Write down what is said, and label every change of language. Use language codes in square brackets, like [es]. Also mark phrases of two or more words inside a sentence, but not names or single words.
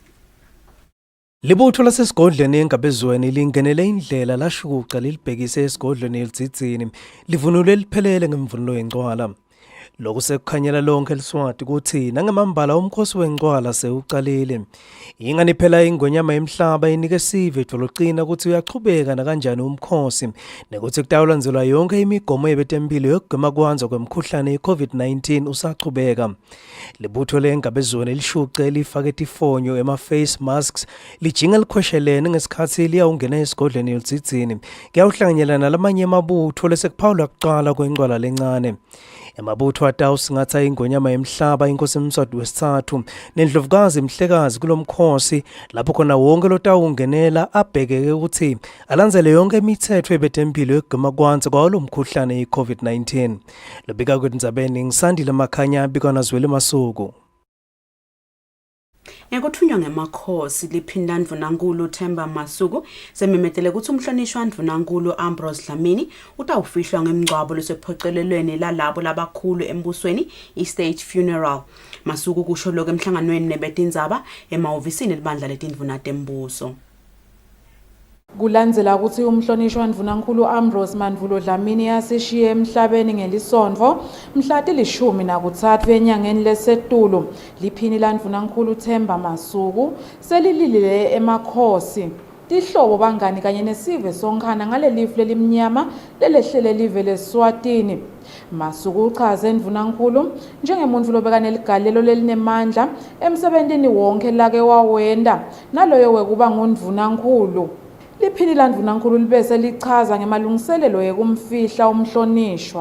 [ss] Libutho lasesigodlweni engabezweni lingenele indlela lashukuca lilibhekise esigodlweni elidzini livunule liphelele ngemvunulo yengcwala lokho sekukhanyela lonke eliswati ukuthi nangemambala umkhosi wengcwala sewuqalile ingani phela ingonyama emhlaba inike sive dolocina ukuthi uyachubeka na kanjani umkhosi nekuthi kutawulandzelwa yonke imigomo yebetempilo yokugwema kwanza kwemkhuhlane iCovid-19 usachubeka libutho lengabezweni lishuce lifake tifonyo ema- [en] face masks [ss] lijinga likhweshelene ngesikhathi liyawungena esigodlweni elidzini kuyawuhlanganyela nalamanye amabutho lesekuphawula kuqala kwengcwala lencane emabutho atawusingatha ingonyama emhlaba inkosi eMswati wesithathu nendlovukazi imhlekazi kulomkhosi lapho khona wonke lotawungenela abhekeke ukuthi alandzele yonke imithetho yebetempilo yokugwema kwanza kwalo mkhuhlane iCovid-19 lobika kwendzabeni ngisandile makhanya bikwana zwele masuku Ngekuthunywa ngemakhosi liphinda ndvunankulu Themba Masuku sememetele ukuthi umhlonishwa ndvunankulu Ambrose Dlamini utawufihlwa ngemngcwabo lesephocelelweni lalabo labakhulu embusweni i- [en] state funeral [ss] Masuku kusho lokho emhlanganweni nebetindzaba emahhovisini libandla letindvuna tembuso Kulandzela ukuthi umhlonishwa ndvunankulu Ambrose Mandvulo Dlamini yasishiye emhlabeni ngelisonto mhla til-13 enyangeni leSetulo liphini landvunankulu Themba Masuku selililile emakhosi tihlobo bangani kanye nesive sonkhana ngalelifu lelimnyama lelehlele live leSwatini Masuku uchaze ndvunankulu njengemuntfu lobeka neligalelo lelinemandla emsebentini wonke lake wawenda naloyo wekuba ngundvunankulu liphini landvunankulu libese lichaza ngemalungiselelo yekumfihla umhlonishwa